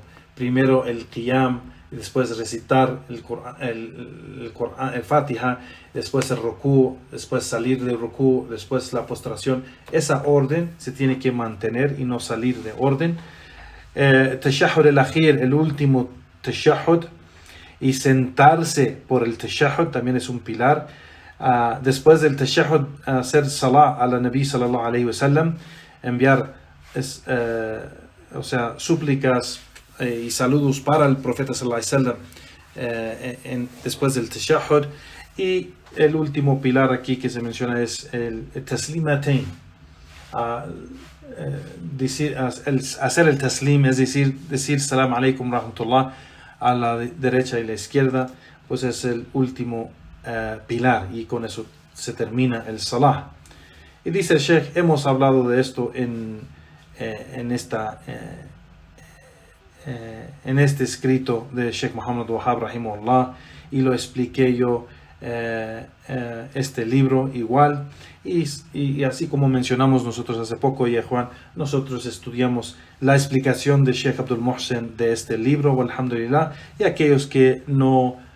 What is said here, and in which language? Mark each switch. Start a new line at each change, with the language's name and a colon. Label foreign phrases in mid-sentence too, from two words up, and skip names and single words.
Spanish: Primero el qiyam, después recitar el Fatiha, después el rukú, después salir del rukú, después la postración. Esa orden se tiene que mantener y no salir de orden.
Arabic: التشهد الأخير,
Spanish: el último tashahhud, y sentarse por el tashahhud también es un pilar. Después del tashahhud, hacer salah a la Nabi
Arabic: صلى الله عليه وسلم,
Spanish: enviar súplicas y saludos para el profeta
Arabic: صلى الله عليه وسلم,
Spanish: después del tashahhud. Y el último pilar aquí que se menciona es el taslimatain. Hacer el taslim, es decir
Arabic: سلام عليكم رحمة الله
Spanish: a la derecha y la izquierda, pues es el último pilar, y con eso se termina el salah. Y dice el Sheikh, hemos hablado de esto en este escrito de Sheikh Muhammad Wahab rahimahullah, y lo expliqué yo este libro igual, y así como mencionamos nosotros hace poco, y Juan, nosotros estudiamos la explicación de Sheikh Abdul Muhsin de este libro, alhamdulillah, y aquellos que no